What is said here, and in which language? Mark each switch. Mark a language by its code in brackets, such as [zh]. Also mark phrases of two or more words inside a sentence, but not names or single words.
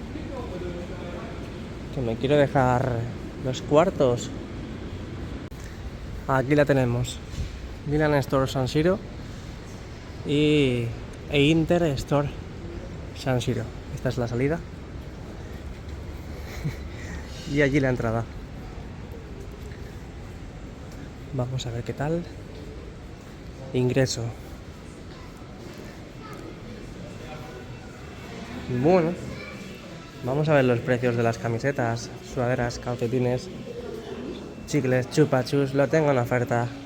[es] Que me quiero dejar los cuartos. Aquí la tenemos. Milan Store San Siro e Inter Store San Siro. Esta es la salida. Y allí la entrada. Vamos a ver qué tal. Ingreso. Bueno, vamos a ver los precios de las camisetas, sudaderas, calcetines, chicles Chupa Chus, lo tengo en oferta.